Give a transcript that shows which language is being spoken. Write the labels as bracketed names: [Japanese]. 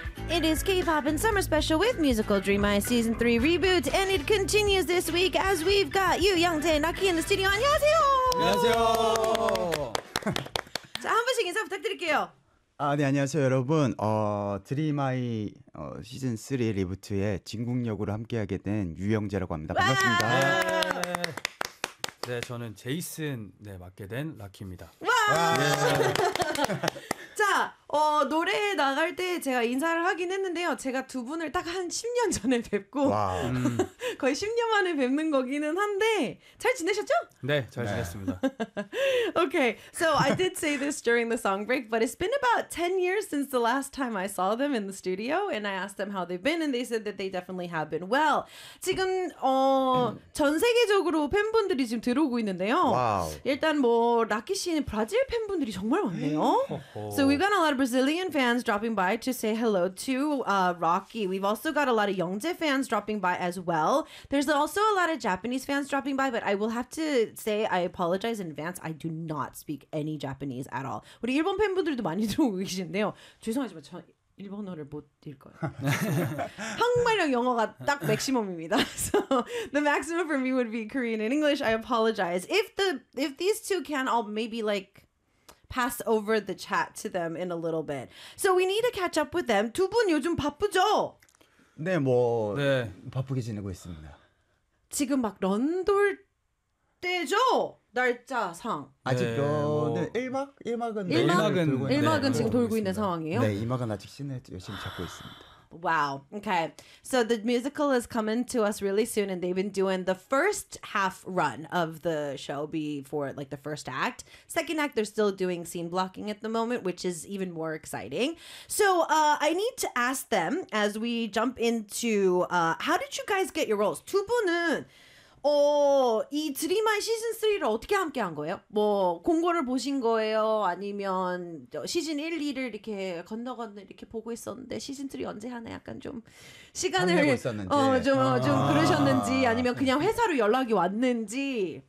[English] It is K-Pop and Summer Special with Musical Dream Eye Season 3 Reboot, and it continues this week as we've got Yoo Young-jae and Naki in the studio. [Korean] 안녕하세요! 안녕하세요! 자, 한 분씩 인사 부탁드릴게요. 아, 네, 안녕하세요, 여러분. 드림 아이 시즌 3 리부트의 진국역으로 함께하게 된 유영재라고 합니다. 반갑습니다. 네, 네. 네, 저는 제이슨 네 맡게 된 라키입니다. 와! 와! 네. 자, 노래 나갈 때 제가 인사를 하긴 했는데요. 제가 두 분을 딱 한 10년 전에 뵙고 거의 10년 만에 뵙는 거기는 한데 잘 지내셨죠? 네, 잘 지냈습니다. [English] Okay, so I did say this during the song break, but it's been about 10 years since the last time I saw them in the studio, and I asked them how they've been, and they said that they definitely have been well. [Korean] 지금 전 세계적으로 팬분들이 지금 들어오고 있는데요. [English] Wow. [Korean] 일단 뭐 라키 씨는 브라질 팬분들이 정말 많네요. [English] So we've got a lot of Brazilian fans dropping by to say hello to Rocky. We've also got a lot of Young-jae fans dropping by as well. There's also a lot of Japanese fans dropping by, but I will have to say I apologize in advance. I do not speak any Japanese at all. [Korean] 우리 일본 팬분들도 많이 들어오고 계신데요. 죄송하지만 저 일본어를 못 읽을 거예요. 한국말이랑 영어가 딱 맥시멈입니다. [English] So the maximum for me would be Korean and English. I apologize. If these two can, I'll maybe like pass over the chat to them in a little bit. So we need to catch up with them. [Korean] 두 분 요즘 바쁘죠? 네, 뭐 네. 바쁘게 지내고 있습니다. 지금 막 런 돌 때죠? 날짜상. 네, 아직도 뭐, 네, 1막? 1막은 네, 1막은 돌고 있는, 1막은 네, 지금 돌고 있습니다. 있는 상황이에요? 네, 2막은 아직 시내 열심히 찾고 있습니다. [English] Wow. Okay. So the musical is coming to us really soon, and they've been doing the first half run of the show before, like, the first act. Second act, they're still doing scene blocking at the moment, which is even more exciting. So I need to ask them, as we jump into, how did you guys get your roles? [Korean] 두 분은 이 드림 아이 시즌 3를 어떻게 함께 한 거예요? 뭐 공고를 보신 거예요? 아니면 시즌 1, 2를 이렇게 건너 이렇게 보고 있었는데 시즌 3 언제 하나 약간 좀 시간을 좀 그러셨는지 아니면 그냥 회사로 연락이 왔는지